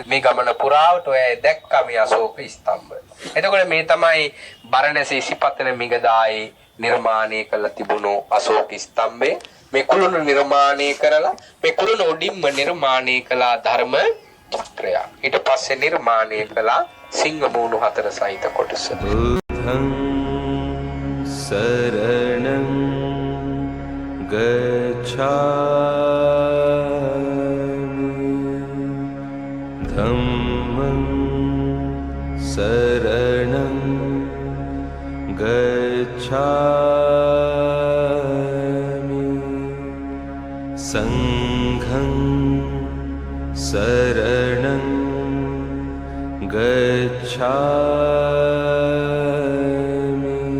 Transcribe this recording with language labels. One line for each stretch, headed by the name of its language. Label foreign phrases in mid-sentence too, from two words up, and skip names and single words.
Sinhala: මේ ගමන පුරාවට ඔය දැක්කා මේ අශෝක ස්තම්භ. එතකොට මේ තමයි බරණැස ඉසිපතන මිගදායි නිර්මාණය කළ තිබුණු අශෝක ස්තම්භය. මේ කුළුණු නිර්මාණය කරලා මේ කුළුණු උඩින්ම නිර්මාණය කළ ධර්ම චක්‍රය. ඊට පස්සේ නිර්මාණය කළ සිංහ මූණු හතර සහිත කොටස.
Pali: बुद्धं शरणं गच्छामि धम्मं शरणं गच्छामि संघं शरणं गच्छामि